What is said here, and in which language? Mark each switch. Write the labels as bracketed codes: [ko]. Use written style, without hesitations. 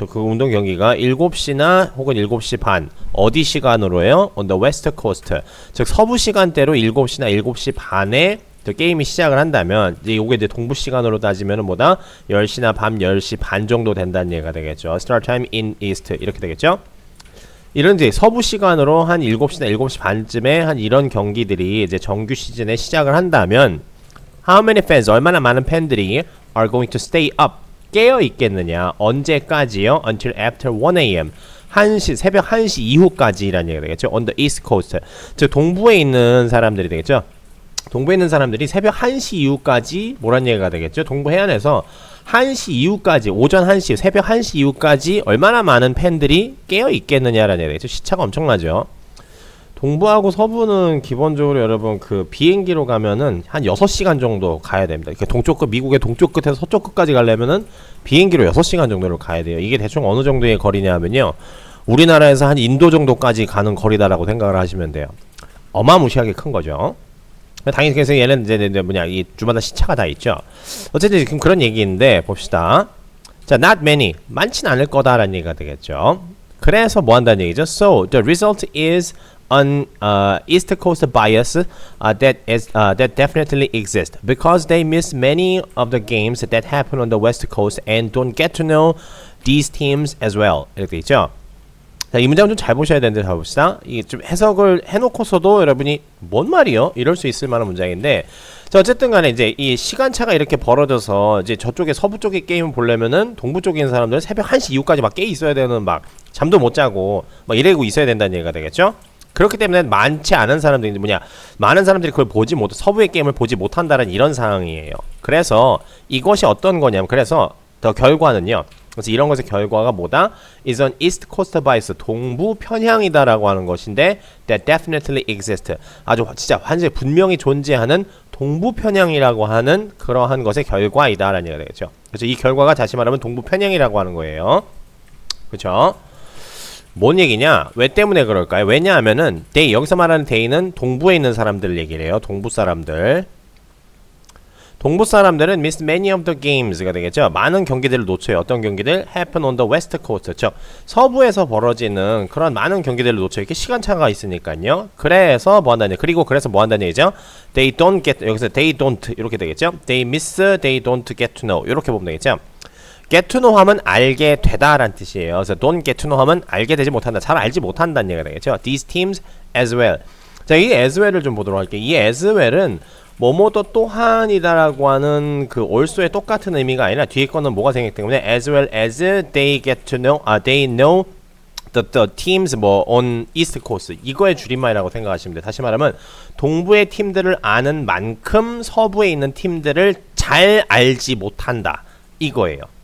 [ko] 그 운동 경기가 7시나 혹은 7시 반 어디 시간으로요? [en] On the west coast. [ko] 즉 서부 시간대로 7시나 7시 반에 더 게임이 시작을 한다면 이제 요게 이제 동부 시간으로 따지면은 뭐다? 10시나 밤 10시 반 정도 된다는 얘기가 되겠죠. [en] Start time in east [ko] 이렇게 되겠죠? 이런 이제 서부 시간으로 한 7시나 7시 반쯤에 한 이런 경기들이 이제 정규 시즌에 시작을 한다면 [en] How many fans? [ko] 얼마나 많은 팬들이 [en] are going to stay up? [ko] 깨어 있겠느냐? 언제까지요? [en] Until after 1 a.m. [ko] 새벽 1시 이후까지라는 얘기가 되겠죠. [en] On the east coast. [ko] 즉 동부에 있는 사람들이 되겠죠. 동부에 있는 사람들이 새벽 1시 이후까지 뭐란 얘기가 되겠죠. 동부 해안에서 1시 이후까지 오전 1시 새벽 1시 이후까지 얼마나 많은 팬들이 깨어 있겠느냐라는 얘기가 되겠죠. 시차가 엄청나죠. 동부하고 서부는 기본적으로 여러분 그 비행기로 가면은 한 6시간 정도 가야 됩니다. 이렇게 동쪽 끝, 미국의 동쪽 끝에서 서쪽 끝까지 가려면은 비행기로 6시간 정도를 가야 돼요. 이게 대충 어느 정도의 거리냐 하면요. 우리나라에서 한 인도 정도까지 가는 거리다라고 생각을 하시면 돼요. 어마무시하게 큰 거죠. 당연히 그래서 얘는 이제 뭐냐, 이 주마다 시차가 다 있죠. 어쨌든 지금 그런 얘기인데 봅시다. [en] 자, not many. [ko] 많진 않을 거다라는 얘기가 되겠죠. 그래서 뭐 한다는 얘기죠. [en] So, the result is on East Coast bias that definitely exists because they miss many of the games that happen on the West Coast and don't get to know these teams as well. [ko] 이렇게 있죠. 자, 이 문장 좀 잘 보셔야 되는데 잘 봅시다. 이게 좀 해석을 해놓고서도 여러분이 뭔 말이요? 이럴 수 있을 만한 문장인데, 자, 어쨌든 간에 이제 이 시간차가 이렇게 벌어져서 이제 저쪽에 서부 쪽에 게임을 보려면은 동부 쪽에 있는 사람들은 새벽 1시 이후까지 막 깨 있어야 되는, 막 잠도 못 자고 막 이러고 있어야 된다는 얘기가 되겠죠. 그렇기 때문에 많지 않은 사람들이 많은 사람들이 그걸 서부의 게임을 보지 못한다는 이런 상황이에요. 그래서 이것이 어떤 거냐면, 그래서 더 결과는요. 그래서 이런 것의 결과가 뭐다? [en] is on east coast bias, [ko] 동부 편향이다라고 하는 것인데 [en] that definitely exists, [ko] 아주 진짜 완전히 분명히 존재하는 동부 편향이라고 하는 그러한 것의 결과이다라는 얘기가 되겠죠. 그래서 이 결과가 다시 말하면 동부 편향이라고 하는 거예요. 그렇죠? 뭔 얘기냐? 왜 때문에 그럴까요? 왜냐하면은 they, 여기서 말하는 they는 동부에 있는 사람들 얘기를 해요. 동부 사람들. 동부 사람들은 [en] miss many of the games가 되겠죠. [ko] 많은 경기들을 놓쳐요. 어떤 경기들? [en] happen on the west coast. [ko] 그렇죠? 서부에서 벌어지는 그런 많은 경기들을 놓쳐요. 이렇게 시간차가 있으니까요. 그래서 뭐 한다는, 그리고 그래서 뭐 한다는 얘기죠? [en] they don't get, 여기서 they don't 이렇게 되겠죠. they miss, they don't get to know [ko] 이렇게 보면 되겠죠. get to know 하면 알게 되다 라는 뜻이에요. 그래서 [en] don't get to know [ko] 하면 알게 되지 못한다, 잘 알지 못한다는 얘기가 되겠죠. [en] these teams as well. [ko] 자, 이 [en] as well을 좀 보도록 할게요. 이 as well은 뭐뭐도 또한이다라고 하는 그 also의 똑같은 의미가 아니라 뒤에 거는 뭐가 생겼기 때문에 as well as they get to know, they know the teams 뭐 on east coast, [ko] 이거의 줄임말이라고 생각하시면 돼요. 다시 말하면 동부의 팀들을 아는 만큼 서부에 있는 팀들을 잘 알지 못한다, 이거예요.